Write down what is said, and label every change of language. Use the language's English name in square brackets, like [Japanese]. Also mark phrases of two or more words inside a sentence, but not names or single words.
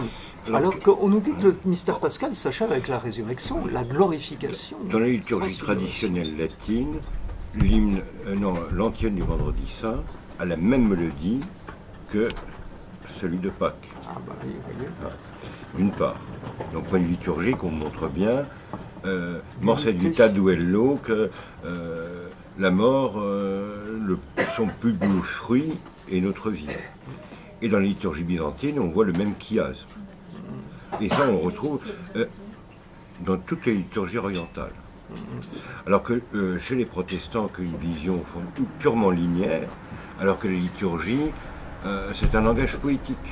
[French] Alors qu'on oublie que le mystère pascal s'achève avec la résurrection, la glorification. Dans la liturgie traditionnelle latine, l'antienne du vendredi saint a la même mélodie que celui de Pâques. Ah bah oui, D'une part. Donc point de vue liturgique, on montre bien, [Latin] mors vita duello, [French] que la mort, son plus beau fruit est notre vie. Et dans la liturgie byzantine, on voit le même chiasme. Et ça, on le retrouve dans toutes les liturgies orientales. Alors que chez les protestants, qui ont une vision purement linéaire, alors que la liturgie, c'est un langage poétique.